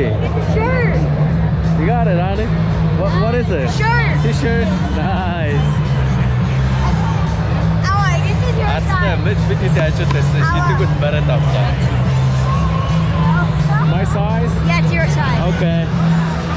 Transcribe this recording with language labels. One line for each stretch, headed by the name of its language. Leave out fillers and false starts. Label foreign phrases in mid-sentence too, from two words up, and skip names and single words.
English: It's a shirt. You got it, Anna. What is it? Shirt. T-shirt. Nice. Oh, this is your size.
Mongolian: Бид ажуулсан шийдэгүүд бараад авлаа.
English: My size? Yeah, it's your size. Okay.